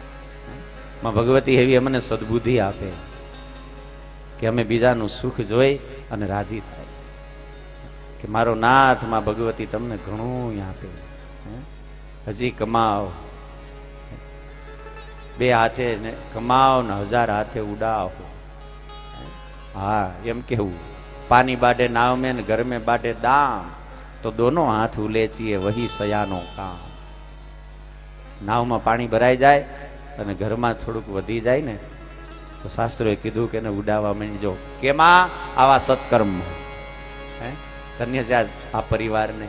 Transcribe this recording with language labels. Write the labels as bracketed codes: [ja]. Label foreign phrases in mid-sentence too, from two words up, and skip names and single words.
[gu] માં ભગવતી એવી અમને સદબુદ્ધિ આપે કે અમે બીજાનું સુખ જોઈ અને રાજી થાય કે મારો નાથ માં ભગવતી તમને ઘણું આપે. હજી કમાવ. 2 હાથે કમાવ ને 1000 હાથે ઉડાવ. હા એમ કેવું. [hi] पानी बाटे नाव में घर में बाटे दाम. तो दोनो हाथ उलेचीए वही सयानो काम. [gu] નાવમાં પાણી ભરાઈ જાય અને ઘરમાં થોડુંક વધી જાય ને તો શાસ્ત્રોએ કીધું કે એને ઉડાવવા માંડજો. કેમાં? આવા સત્કર્મ. ધન્ય છે આ પરિવારને.